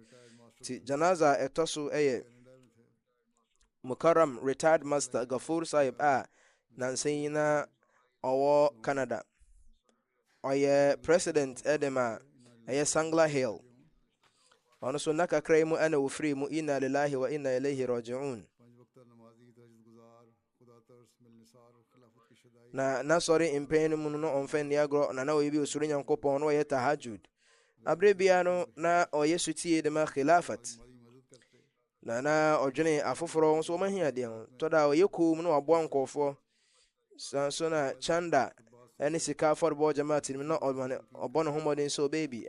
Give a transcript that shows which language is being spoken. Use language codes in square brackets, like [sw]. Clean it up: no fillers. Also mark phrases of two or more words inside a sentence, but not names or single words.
[ak] nti janaza a ɛtɔ so ɛyɛ Mukarram [en] retired master [ak] Gafur Sahib a nansa yi na ɔwɔ Canada. ɔyɛ president ɛde ma ɛyɛ Sangla Hill. ɔno so nna kakra yi mu ɛna wɔfiri mu [ar] إنا لله وإنا إليه راجعون. [ak] na sɔre mpɛn no mu no na ɔmfa nni agorɔ na ɔyɛ bi osoro nyankopɔn na ɔyɛ tahajud. aberɛ bia no na ɔyɛ sutie de ma khilafat na ɔdwene afoforɔ nso ɔma hiadeɛ ho tɔ da ɔyɛ kom na waboa nkɔɔfoɔ san so na chanda ɛne sika afɔrebɔ jamaat no na ɔbɔ ne ho mmɔden sɛ ɔbɛyɛ bi.